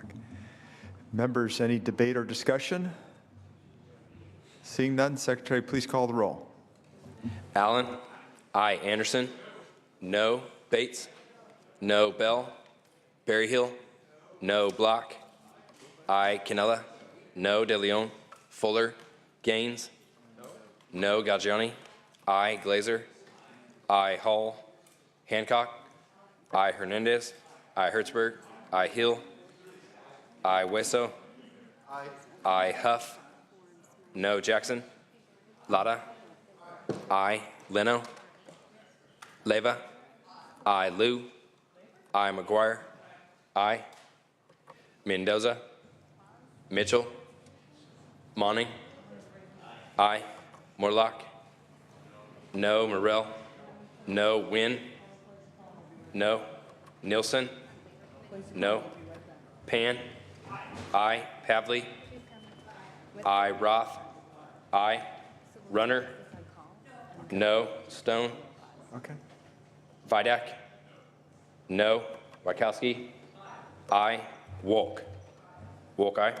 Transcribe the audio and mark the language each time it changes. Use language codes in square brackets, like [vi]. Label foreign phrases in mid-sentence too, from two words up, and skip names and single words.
[en] Members, any debate or discussion? Seeing none, Secretary, please call the roll. Allen. Aye. Anderson. No. Bates. No. Bell. Berryhill. No. Block. Aye. Canella. No. De Leon. Fuller. Gaines. No. Galgiani. Aye. Glazer. Aye. Hall. Hancock. Aye. Hernandez. Aye. Hertzberg. Aye. Hill. Aye. Weso. Aye. Huff. No. Jackson. Lada. Aye. Leno. Leva. Aye. Liu. Aye. McGuire. Aye. Mendoza. Mitchell. Monning. Aye. Morlock. No. Morrell. No. Wynn. No. Nielsen. No. Pan. Aye. Pavley. Aye. Roth. Aye. Runner. No. Stone. Okay. Vidak. No. Wachowski. Aye. Wolk. Wolk, aye.